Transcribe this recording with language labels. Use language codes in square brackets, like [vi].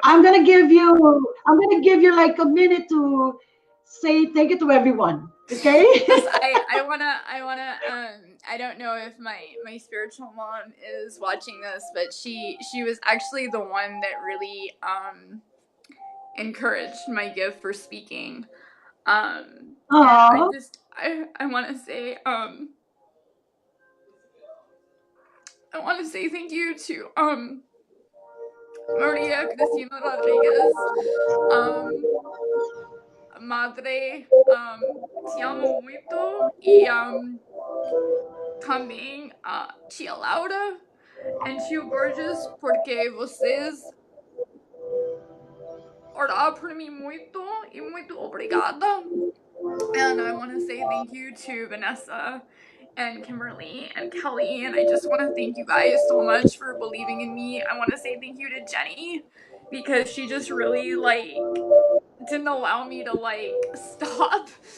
[en] I'm gonna give you like a minute to say thank you to everyone. Okay? Yes, I wanna I don't know if my spiritual mom is watching this, but she was actually the one that really encouraged my gift for speaking. And Aw. I want to say I want to say thank you to [pt] Maria Cristina Rodriguez, madre, te amo muito, y também tia Laura and tio Borges, porque vocês oraram por mim muito e muito obrigada. [en] And I want to say thank you to Vanessa and Kimberly and Kelly, and I just want to thank you guys so much for believing in me. I want to say thank you to Jenny, because she just really didn't allow me to stop.